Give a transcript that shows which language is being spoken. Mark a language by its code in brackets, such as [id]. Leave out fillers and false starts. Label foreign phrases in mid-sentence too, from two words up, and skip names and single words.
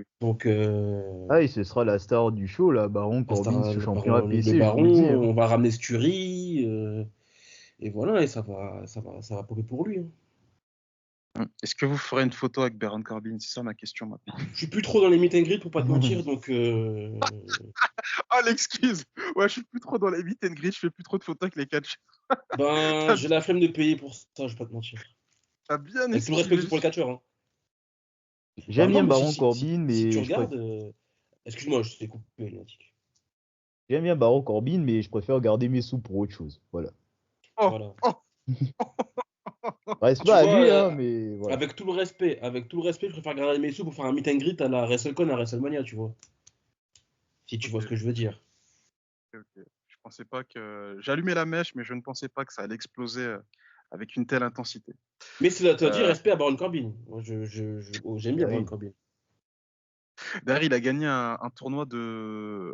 [fr] Donc, Ah, et ce sera la star du show, là, Baron Corbin, ce champion le APC, je vous le dis, baron, hein. on va ramener Stury, et voilà, et ça va popper pour lui, hein. Est-ce que vous ferez une photo avec Baron Corbin? C'est ça ma question maintenant. Je suis plus trop dans les [en] meet and greet [fr] pour pas te mentir, donc Ah, l'excuse! Ouais, je suis plus trop dans les [en] meet and greet, [fr] je fais plus trop de photos avec les catcheurs. ben T'as j'ai la flemme de payer pour ça, je vais pas te mentir. t'as bien Avec tout le respect que esquivé. j'ai pour le catcheur, hein. Ben J'aime non, bien mais Baron Corbin, si tu mais regardes, excuse-moi, je t'ai coupé, Lunatic. j'aime bien Baron Corbin, mais je préfère garder mes sous pour autre chose. Voilà. Oh, Voilà. oh, Reste Tu pas à vois, lui, hein, mais voilà. avec tout le respect, je préfère garder mes sous pour faire un [en] meet and greet [fr] à la WrestleCon à WrestleMania, tu vois. Si tu vois ce ok, que je veux dire. ok. Je pensais pas que. J'allumais la mèche, mais je ne pensais pas que ça allait exploser avec une telle intensité. Mais cela te dit Euh, respect à Baron Corbin. Moi, j'aime bien Bah Baron oui. Corbin. D'ailleurs, il a gagné un tournoi de.